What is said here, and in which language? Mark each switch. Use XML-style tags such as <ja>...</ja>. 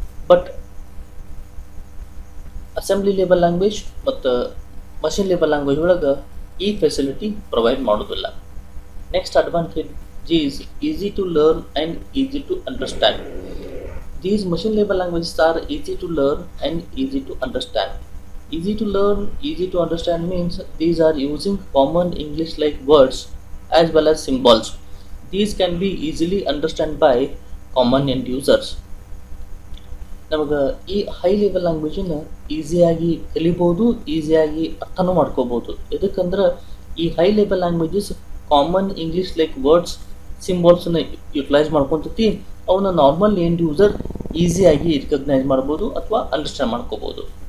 <kn>But assembly level language ಮತ್ತು machine level language ಒಳಗೆ ಈ ಫೆಸಿಲಿಟಿ ಪ್ರೊವೈಡ್ ಮಾಡೋದಿಲ್ಲ.</kn> <en>Next advantage is easy to learn and easy to understand. These machine level languages are easy to learn and easy to understand. Easy to learn, easy to understand means these are using common English like words as well as symbols. These can be easily understood by common end users.</en> <kn>ನಮಗೆ ಈ high level ಲ್ಯಾಂಗ್ವೇಜನ್ನು ಈಸಿಯಾಗಿ ಕಲಿಬೋದು, ಈಸಿಯಾಗಿ ಅರ್ಥನೂ ಮಾಡ್ಕೋಬೋದು. ಎದಕ್ಕಂದ್ರೆ ಈ high level languages common English like words ಸಿಂಬಾಲ್ಸನ್ನ utilise ಮಾಡ್ಕೊತೈತಿ. ಅವನ್ನ normal end user ಈಸಿಯಾಗಿ recognise ಮಾಡ್ಬೋದು ಅಥವಾ ಅಂಡರ್ಸ್ಟ್ಯಾಂಡ್ ಮಾಡ್ಕೋಬೋದು.</kn>